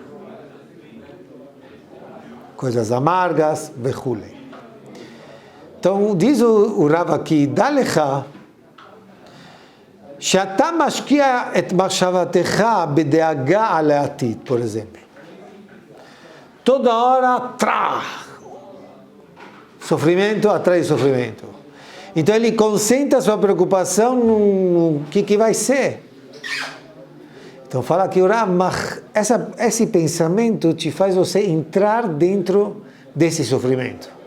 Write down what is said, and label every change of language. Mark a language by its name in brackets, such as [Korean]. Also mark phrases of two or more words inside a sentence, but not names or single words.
[Portuguese] Coisas amargas, vechulei. Então, diz o Rav aqui, [Hebrew] דע לך, שאתה משקיע את מחשבתך בדאגה על העתיד, [Portuguese] por exemplo. Toda hora, sofrimento atrás de sofrimento. Então ele concentra sua preocupação no que vai ser. Então fala que esse pensamento te faz você entrar dentro desse sofrimento.